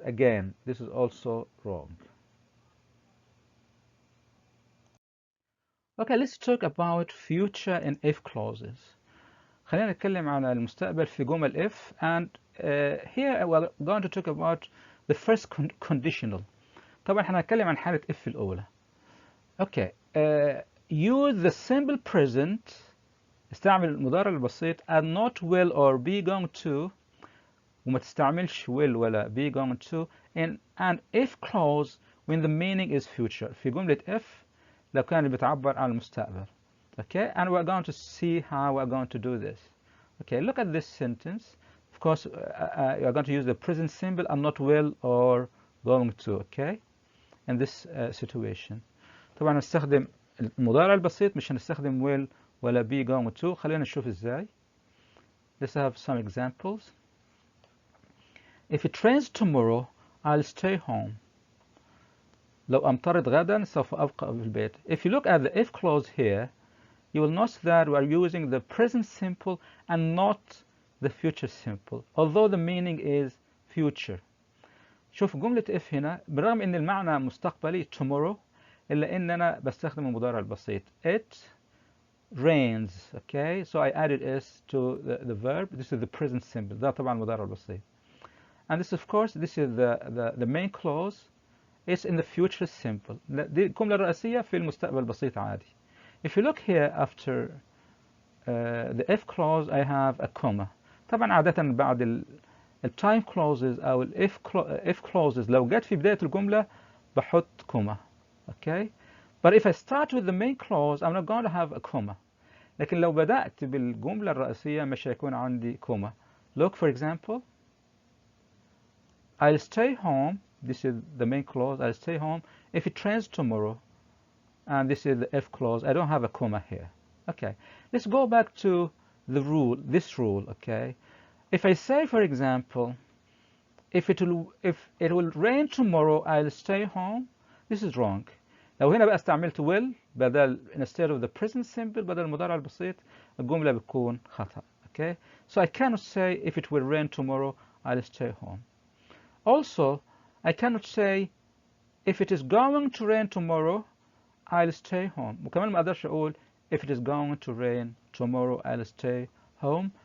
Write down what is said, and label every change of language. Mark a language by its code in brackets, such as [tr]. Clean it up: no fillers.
[en] Again, this is also wrong. Okay, let's talk about future in if clauses. [ar] خلينا نتكلم عن المستقبل في جمل [en] if, and here we're going to talk about the first conditional. [ar] طبعا احنا هنتكلم عن حالة if الأولى. [en] Okay, use the simple present. [ar] استعمل المضارع البسيط [en] and not will or be going to, [ar] وما تستعملش [en] will [ar] ولا [en] be going to in an if clause when the meaning is future. [ar] في جملة if لو كان بتعبر عن المستقبل. [en] Okay, and we're going to see how we're going to do this. Okay, look at this sentence. Of course, you're going to use the present simple and not will or going to. Okay, in this situation. [ar] طبعا نستخدم المضارع البسيط مش هنستخدم will ولا be going to. خلينا نشوف ازاي. [en] Let's have some examples. If it rains tomorrow, I'll stay home. [ar] لو أمطرت غدا سوف أبقى في البيت. [en] If you look at the if clause here, you will notice that we are using the present simple and not the future simple, although the meaning is future. [ar] شوف جملة if هنا بالرغم ان المعنى مستقبلي tomorrow إلا إن أنا بستخدم المضارع البسيط. [en] It rains. Okay, so I added s to the verb. This is the present simple. [ar] ده طبعا المضارع البسيط. [en] And this, of course, this is the main clause. It's in the future simple. [ar] دي الجملة الرئيسية في المستقبل البسيط عادي. [en] If you look here after the if clause, I have a comma. [ar] طبعا عادة بعد ال time clauses أو ال if clauses لو جت في بداية الجملة بحط كوما. [en] Okay, but if I start with the main clause, I'm not going to have a comma. [ar] لكن لو بدأت بالجملة الرئيسية مش هيكون عندي كوما. [en] Look, for example, I'll stay home. This is the main clause. I'll stay home if it rains tomorrow. And this is the if clause. I don't have a comma here. Okay, let's go back to the rule, this rule, okay? If I say, for example, if it will rain tomorrow, I'll stay home. This is wrong. [ar] لو هنا بقى استعملت will بدل [en] instead of the present simple [ar] بدل المضارع البسيط الجملة بتكون خطأ. [en] Okay, so I cannot say if it will rain tomorrow I'll stay home. Also, I cannot say if it is going to rain tomorrow I'll stay home. [ar] وكمان ما أقدرش أقول [en] if it is going to rain tomorrow I'll stay home.